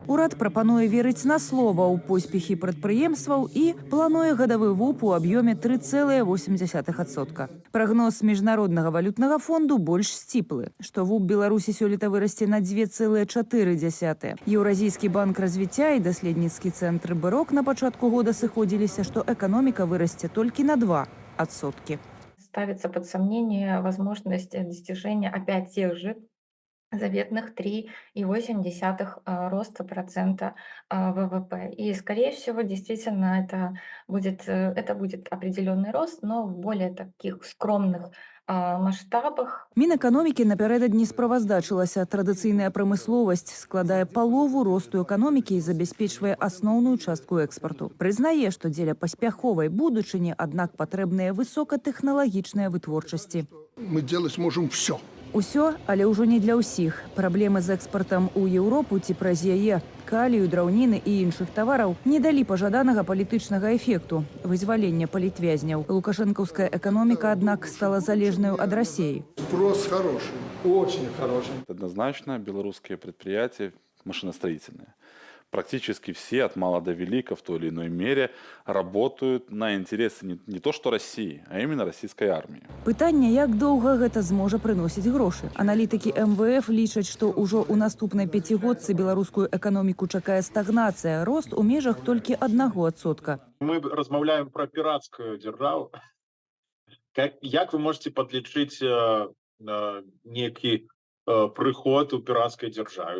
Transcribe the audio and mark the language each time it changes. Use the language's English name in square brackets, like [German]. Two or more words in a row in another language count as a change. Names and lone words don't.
[Belarusian] Урад прапануе верыць на слова ў поспехі прадпрыемстваў і плануе гадавы ВУП у аб'ёме 3,8%. Прагноз міжнароднага валютнага фонду больш сціплы, што ВУП Беларусі сёлета вырасце на 2,4%. Еўразійскі банк развіцця і даследніцкі цэнтр БРОК на пачатку года сыходзіліся, што эканоміка вырасце толькі на 2%. [Russian] Ставится под сомнение возможность достижения опять тех же заветных 3,8 роста процента ВВП. И, скорее всего, действительно, это будет определенный рост, но в более таких скромных масштабах. [Belarusian] Мінэканомікі напярэдадні справаздачылася. Традыцыйная прамысловасць складае палову росту эканомікі і забяспечвае асноўную частку экспарту. Прызнае, што дзеля паспяховай будучыні, аднак патрэбныя высокатэхналагічныя вытворчасці. [Russian] Мы делать можем все. [Belarusian] Усё, але ўжо не для ўсіх. Праблемы з экспартам у Еўропу ці праз яе, калію, драўніны і іншых тавараў не далі пажаданага палітычнага эфекту – вызвалення палітвязняў. Лукашэнкаўская эканоміка, аднак, стала залежнаю ад Расіі. [Russian] Спрос хороший, очень хороший. Однозначно белорусские предприятия машиностроительные практически все, от мала до велика, в той или иной мере, работают на интересы не то что России, а именно российской армии. [Belarusian] Пытанне, як доўга гэта зможа прыносіць грошы. Аналітыкі МВФ лічаць, што ўжо ў наступнай пяцігодцы беларускую эканоміку чакае стагнацыя, рост у межах толькі 1%. Мы размаўляем [Russian] про пиратскую державу. [Belarusian] Як [Russian] вы можете [Belarusian] подлічыць некі прыход у піратскай дзяржаве?